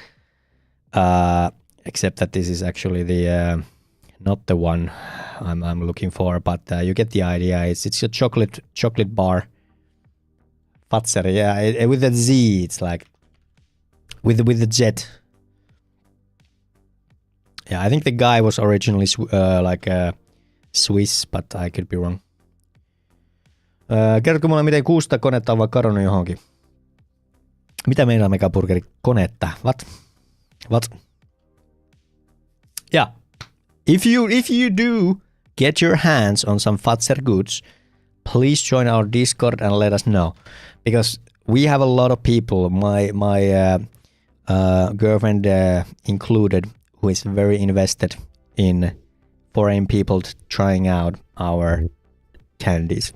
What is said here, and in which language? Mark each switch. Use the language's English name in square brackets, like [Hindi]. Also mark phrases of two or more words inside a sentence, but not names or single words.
[English] Except that this is actually the not the one I'm looking for, but you get the idea. It's a chocolate bar. Fazer, yeah, with a Z. It's like with the Z. Yeah, I think the guy was originally like Swiss, but I could be wrong. [Finnish] Kerrotko mulle, miten 600 konetta on vaan kadonnut johonkin? Mitä meinaa Megaburgeri konetta? [English] What? Yeah. If you do get your hands on some Fazer goods, please join our Discord and let us know. Because we have a lot of people, my girlfriend included, who is very invested in foreign people trying out our candies.